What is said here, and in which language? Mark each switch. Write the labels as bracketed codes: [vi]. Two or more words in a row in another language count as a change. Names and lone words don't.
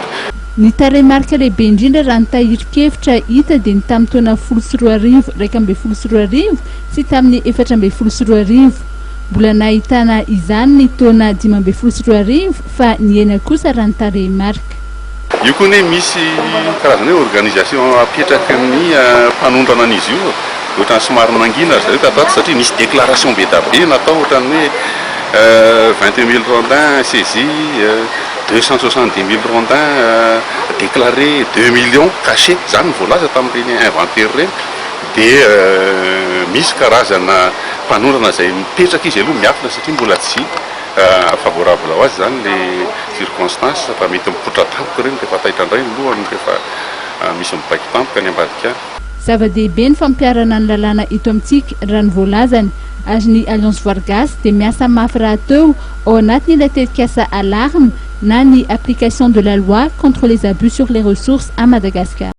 [mg] Ny tarehimarika lehibe indrindra raha ny tahirin-kevitra hita dia ny tamin'ny taona 2014 240 sy tamin'ny 440 mbola nahitana izany ny taona 540 fa ny ena kosa raha ny tarehimarika. Io koa ne misy karazana hoe organisation apetraky ny mpanondrana an'izy io ohatran'ny somary mangina zareo tataty satria misy déclaration be da be natao ohatran'ny hoe [fr] 21 000 rondins saisis 270 000 rondins déclarés 2 millions cachés [mg] zany voalaza tamin'ireny inventaire reny dia misy karazana mpanondrana zay mipetraka izy aloha miafina satria mbola tsy favorable ho azy zany [fr] le circonstance [mg] fa mety mipotra tampoka reny rehefa taitra indray ny lohany rehefa misy mipaika tampoka ny ambadika any. Zava-dehibe ny fampiarana ny lalàna eto amintsika raha ny voalazany ary ny Alliance Voire Gasy dia miasa mafy raha teo ao anatin'ilay tetikasa alarme na ny [fr] application de la loi contre les abus sur les ressources à Madagascar.